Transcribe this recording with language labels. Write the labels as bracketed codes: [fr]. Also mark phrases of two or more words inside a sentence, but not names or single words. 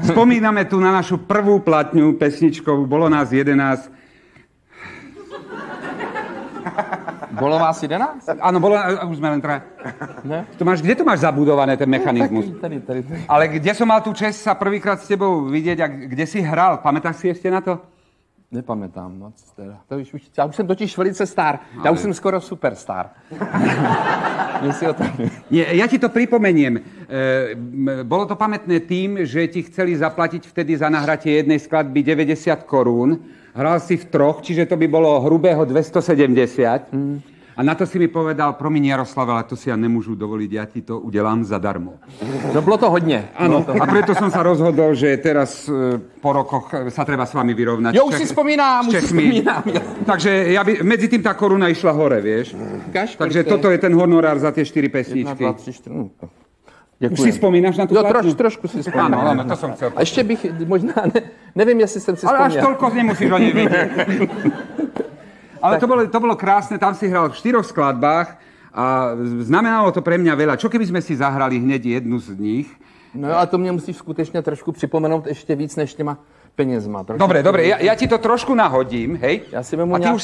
[sk] Spomíname tu na našu prvú platňu pesničkovú. Bolo nás 11. Bolo vás 11? Áno, už sme len traja. Kde to máš zabudované, ten mechanizmus? [cs] Tady. [sk] Ale kde som mal tú čest sa prvýkrát s tebou vidieť a kde si hral? Pamätáš si ešte na to? Nepamätám moc teda. [cs] Já už jsem totiž velice star. Já už jsem skoro superstar. [sk] Nie, ja ti to pripomeniem. Bolo to pamätné tým, že ti chceli zaplatiť vtedy za nahratie jednej skladby 90 korún. Hral si v troch, čiže to by bolo hrubého 270. A na to si mi povedal, promiň Jaroslav, ale to si ja nemôžu dovoliť, ja ti to udelám zadarmo. [cs] No bylo to hodně. [sk] Áno, a preto som sa rozhodol, že teraz po rokoch sa treba s vami vyrovnať. [cs] Jo, už si vzpomínám, [sk] Takže medzi tým tá koruna išla hore, vieš. Takže toto je ten honorár za tie 4 pesničky. 1, 2, 3, 4, no. Už si spomínaš na tú platňu? [cs] Trošku si spomínám. [sk] Áno, to som chcel. [cs] A ještě bych možná, nevím, jestli jsem si [sk] Ale až [cs] vzpomněl. [sk] toľko nemusíš o nej vedieť. Ale to bolo krásne, tam si hral v 4 skladbách a znamenalo to pre mňa veľa. Čo keby sme si zahrali hneď jednu z nich? [cs] No a to mě musíš skutečně trošku připomenout ještě víc než těma penězma. [sk] Dobre, ja ti to trošku nahodím, hej? [cs] Ja si vemu a ty [sk] nejaký...